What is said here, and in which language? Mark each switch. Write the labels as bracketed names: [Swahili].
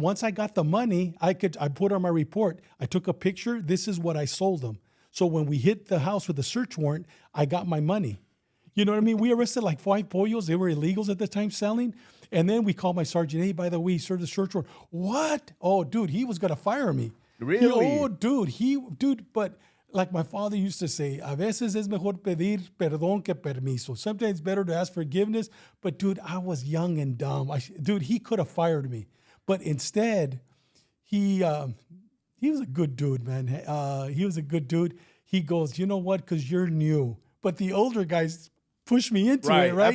[English] Once I got the money, I put on my report. I took a picture. This is what I sold them. So when we hit the house with the search warrant, I got my money. You know what I mean? We arrested like 5 pollos. They were illegals at the time selling. And then we called my sergeant. Hey, by the way, he served the search warrant. What? Oh, dude, he was going to fire me. Really? But like my father used to say, [Spanish] a veces es mejor pedir perdón que permiso. [English] Sometimes it's better to ask forgiveness. But dude, I was young and dumb. He could have fired me. But instead, he was a good dude, man. He was a good dude. He goes, you know what? Because you're new. But the older guys pushed me into it, right?